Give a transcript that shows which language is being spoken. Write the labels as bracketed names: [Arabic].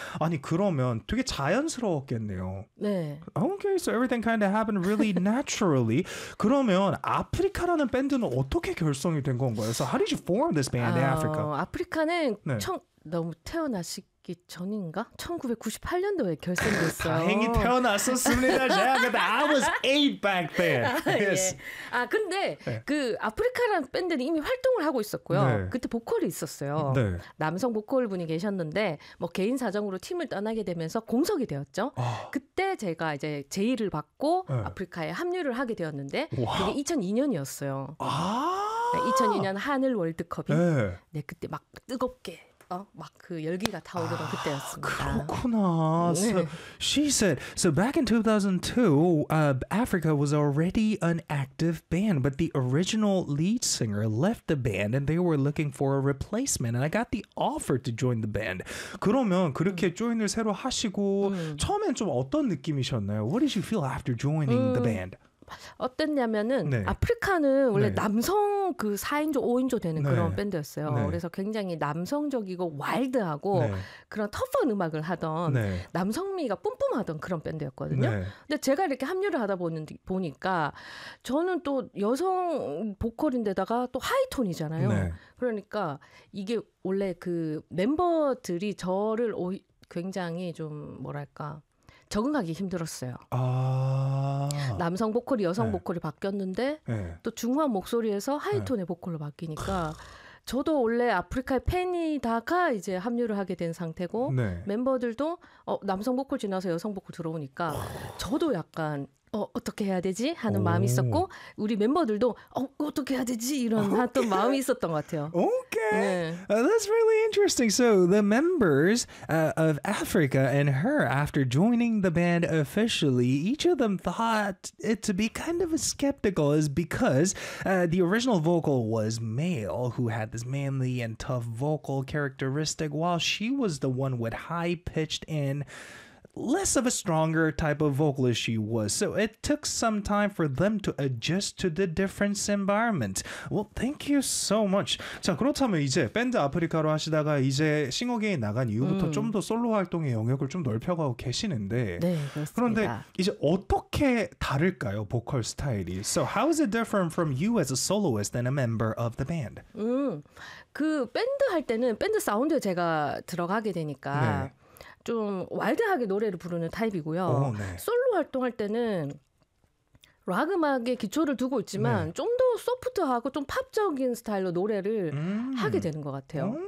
[Korean] 아니, 그러면 되게 자연스러웠겠네요. 네. [English] Okay, so everything kind of happened really naturally. [Korean] 그러면 아프리카라는 밴드는 어떻게 결성이 된 건가요? [English] So how did you form this band in Africa? [Korean] 아프리카는 네. 너무 태어나시기 전인가? 1998년도에 결성됐어요. 다행히 태어났었습니다. 제가 그때 [English] I was 8 back then. [Korean] 아, yes. 예. 아 근데 네. 그 아프리카라는 밴드는 이미 활동을 하고 있었고요. 네. 그때 보컬이 있었어요. 네. 남성 보컬분이 계셨는데 뭐 개인 사정으로 팀을 떠나게 되면서 공석이 되었죠. 아. 그때 제가 이제 제의를 받고 네. 아프리카에 합류를 하게 되었는데 와. 그게 2002년이었어요. 아. 2002년 한일 월드컵이 네. 네, 그때 막 뜨겁게 막 그 열기가 타오르던 그때였습니다. 그렇구나. [English] So, she said, so back in 2002, Africa was already an active band, but the original lead singer left the band and they were looking for a replacement. And I got the offer to join the band. [Korean] 그러면 그렇게 조인을 새로 하시고 처음엔 좀 어떤 느낌이셨나요? [English] What did you feel after joining the band? [Korean] 어땠냐면은 네. 아프리카는 원래 네. 남성 그 4인조 5인조 되는 네. 그런 밴드였어요. 네. 그래서 굉장히 남성적이고 와일드하고 네. 그런 터프한 음악을 하던 네. 남성미가 뿜뿜하던 그런 밴드였거든요. 네. 근데 제가 이렇게 합류를 하다 보니까 저는 또 여성 보컬인데다가 또 하이톤이잖아요. 네. 그러니까 이게 원래 그 멤버들이 저를 굉장히 좀 뭐랄까 적응하기 힘들었어요. 아... 남성 보컬이 여성 네. 보컬이 바뀌었는데 네. 또 중후한 목소리에서 하이톤의 네. 보컬로 바뀌니까 저도 원래 아프리카의 팬이다가 이제 합류를 하게 된 상태고 네. 멤버들도 남성 보컬 지나서 여성 보컬 들어오니까 저도 약간 어떻게 해야 되지? 하는 마음이 있었고 우리 멤버들도 어떻게 해야 되지? 이런 어떤 마음이 있었던 것 같아요. [English] Okay. 네. That's really interesting. So the members of Africa and her, after joining the band officially, each of them thought it to be kind of a skeptical is because the original vocal was male who had this manly and tough vocal characteristic while she was the one with high-pitched and less of a stronger type of vocalist she was. So it took some time for them to adjust to the different environment. Well, thank you so much. [Korean] 자, 그렇다면 이제 밴드 아프리카로 하시다가 이제 싱어게인 나간 이후부터 좀 더 솔로 활동의 영역을 좀 넓혀가고 계시는데 네, 그렇습니다. 그런데 이제 어떻게 다를까요? 보컬 스타일이. [English] So how is it different from you as a soloist and a member of the band? [Korean] 그 밴드 할 때는 밴드 사운드에 제가 들어가게 되니까 네. 좀 와일드하게 노래를 부르는 타입이고요. 네. 솔로 활동할 때는 락 음악의 기초를 두고 있지만 네. 좀 더 소프트하고 좀 팝적인 스타일로 노래를 하게 되는 것 같아요.